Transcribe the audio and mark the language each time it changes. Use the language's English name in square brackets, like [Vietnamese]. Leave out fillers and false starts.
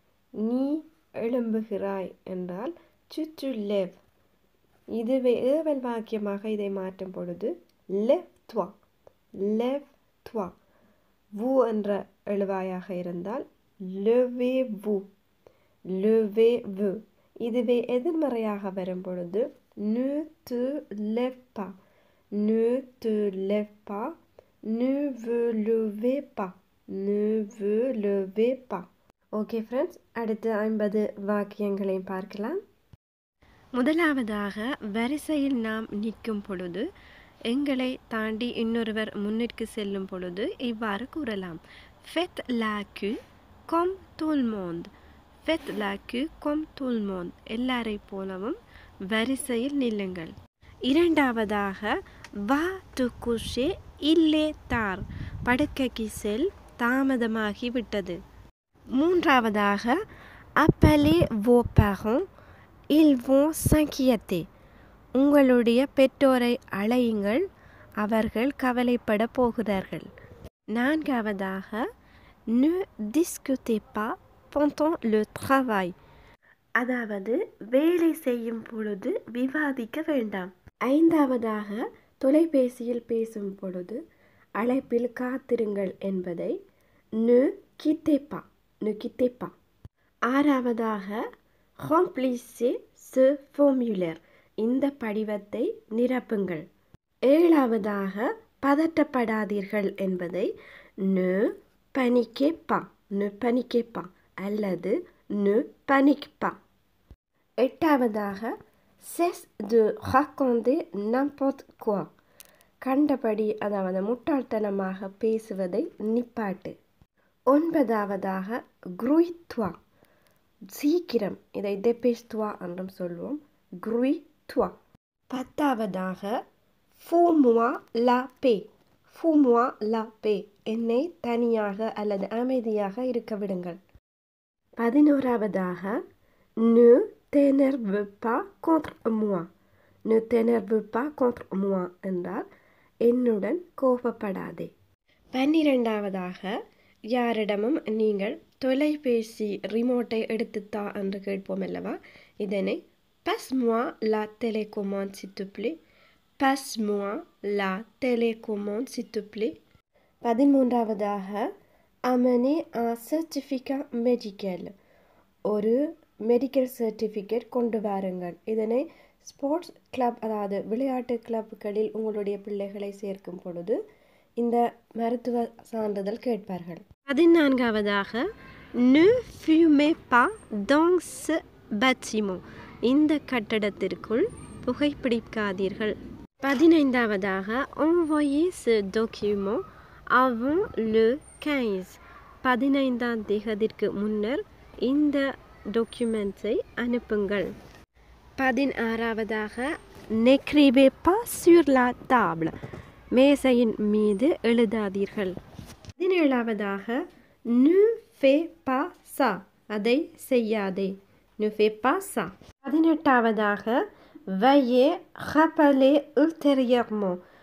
[Tamil] நீ எழும்புகிறாய் என்றால் [French] tu te lèves. [Tamil] இதுவே ஏவல் வாக்கியமாக இதை மாற்றும் பொழுது [French] lève-toi, lève-toi. vous [Tamil] என்ற எழுவாயாக இருந்தால் [French] levez-vous, levez-vous. [Tamil] இதுவே எதிர்மறையாக வரும் பொழுது [French] ne te lève pas, ne te lève pas, ne vous levez pas, ne vous levez pas. [Tamil] Okay friends, அடுத்து 50 வாக்கியங்களையும் பார்க்கலாம். முதலாவதாக, வரிசையில் நாம் நிற்கும் பொழுது எங்களை தாண்டி இன்னொருவர் முன்னிற்கு செல்லும் பொழுது இவ்வாறு கூறலாம். [French] Faites la queue comme tout le monde, faites la queue comme tout le monde. [Tamil] எல்லாரை போலவும் வரிசையில் நில்லுங்கள். இரண்டாவதாக, [French] va te coucher, il est tard, [Tamil] படுக்கைக்கு செல், தாமதமாகி விட்டது. மூன்றாவதாக, [French] appelez vos parents, ils vont s'inquiéter, [Tamil] உங்களுடைய பெற்றோரை அழையுங்கள், அவர்கள் கவலைப்பட போகிறார்கள். நான்காவதாக, [French] ne discutez pas pendant le travail, [Tamil] அதாவது வேலை செய்யும் பொழுது விவாதிக்க வேண்டாம். ஐந்தாவதாக, தொலைபேசியில் பேசும் பொழுது அழைப்பில் காத்திருங்கள் என்பதை [French] ne quittez pas, ne quittez pas. [Tamil] ஆறாவதாக, [French] remplissez ce formulaire, [Tamil] இந்த படிவத்தை நிரப்புங்கள். ஏழாவதாக, பதட்டப்படாதீர்கள் என்பதை [French] ne paniquez pas, ne paniquez pas அல்லது ne panique pas. [Tamil] எட்டாவதாக, [French] cesse de raconter n'importe quoi, [Tamil] கண்டபடி அதாவது முட்டாள்தனமாக பேசுவதை நிப்பாட்டு. ஒன்பதாவதாக, [French] grouille-toi, [Tamil] சீக்கிரம், இதை [French] dépêche-toi [Tamil] என்றும் சொல்வோம், grouille-toi. பத்தாவதாக, [French] fous-moi la paix, fous-moi la paix, [Tamil] என்னை தனியாக அல்லது அமைதியாக இருக்க விடுங்கள். [French] 11ஆவதாக, ne t'énerve pas contre moi, ne t'énerve pas contre moi [Tamil] என்றால் என்னுடன் கோபப்படாதே. 12ஆவதாக, யாரிடமும் நீங்கள் தொலைபேசி ரிமோட்டை எடுத்துத்தா என்று கேட்போம் அல்லவா, இதனை [French] passe-moi la télécommande s'il te plaît, passe-moi la télécommande s'il te plaît. 13ஆவதாக, amener un certificat médical, [Tamil] ஒரு மெடிக்கல் சர்டிஃபிகேட் கொண்டு வாருங்கள். இதனை ஸ்போர்ட்ஸ் கிளப், அதாவது விளையாட்டு கிளப்புகளில் உங்களுடைய பிள்ளைகளை சேர்க்கும் பொழுது இந்த மருத்துவ சான்றிதழ் கேட்பார்கள். [French] 14வதாக ne fumez pas dans ce bâtiment. [Tamil] இந்த கட்டடத்திற்குள் புகைப்பிடிக்காதீர்கள். [French] 15வதாக envoyez ce document avant le 15. [Tamil] 15ஆம் தேதிக்கு முன்னர் இந்த டாக்குமெண்ட்ஸை அனுப்புங்கள். [French] 16வதாக n'écrivez pas sur la table. [Tamil] மேசையின் மீது எழுதாதீர்கள். 17வதாக [French] ne fais pas ça. [Tamil] அதை செய்யாதே. [French] ne fais pas ça. 18வதாக veuillez rappeler ultérieurement.